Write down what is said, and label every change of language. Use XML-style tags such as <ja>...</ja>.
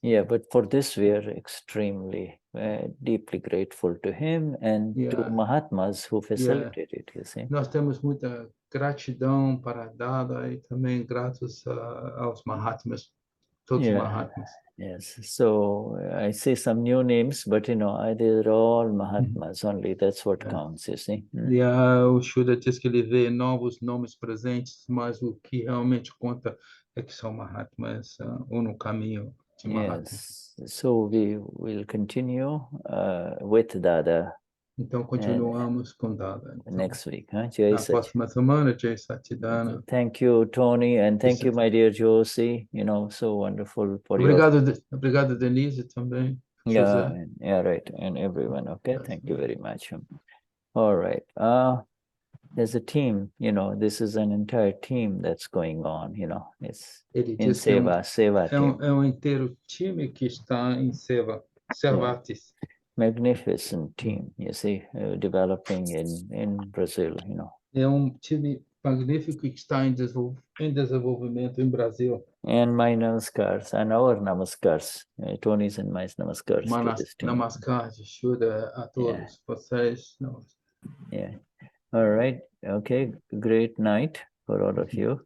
<en>Yeah, but for this we are extremely deeply grateful to him and to Mahatmas who facilitated it, you see.</en> <pt>Nós temos muita gratidão para Dada e também gratos aos Mahatmas, todos os Mahatmas.</pt> <en>Yes, so I say some new names, but they're all Mahatmas only. That's what counts, you see.</en> <pt>E o Shuddha diz que ele vê novos nomes presentes, mas o que realmente conta é que são Mahatmas ou no caminho de Mahatmas.</pt> <en>Yes, so we will continue with Dada.</en> <pt>Então continuamos com Dada.</pt> <en>Next week,</en> <pt>na próxima semana, Jai Satchidana.</pt> <en>Thank you, Tony, and thank you, my dear Josie. So wonderful for you.</en> <pt>Obrigado, Denise, também.</pt> <en>Yeah, right, and everyone. Okay, thank you very much. All right. There's a team. This is an entire team that's going on. It's in Seva team.</en> <pt>É inteiro time que está em Seva, Servatis.</pt> <en>Magnificent team, you see, developing in Brazil,</en> <pt>É time magnífico que está em desenvolvimento em Brasil.</pt> <en>And my namaskars, and our namaskars, Tony's and my namaskars.</en> <pt>Namaskar, Shuddha, a todos vocês.</pt> <en>Yeah. All right. Okay. Great night for all of you.</en>